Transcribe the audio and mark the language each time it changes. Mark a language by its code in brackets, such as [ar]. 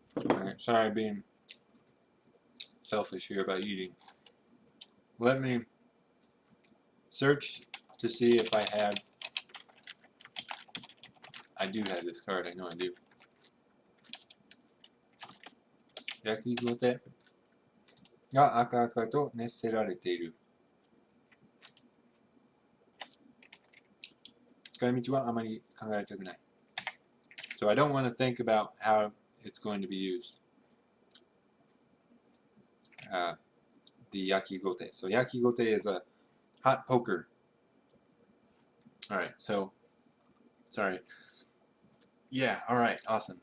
[en] Alright, sorry being selfish here about eating. Let me search to see if I do have this card, I know I do. [ja] 焼きごてが赤々と熱せられている。使い道はあまり考えたくない。 [en] So I don't want to think about how it's going to be used. The yakigote. So yakigote is a hot poker. Alright, so, sorry. Yeah, alright, awesome.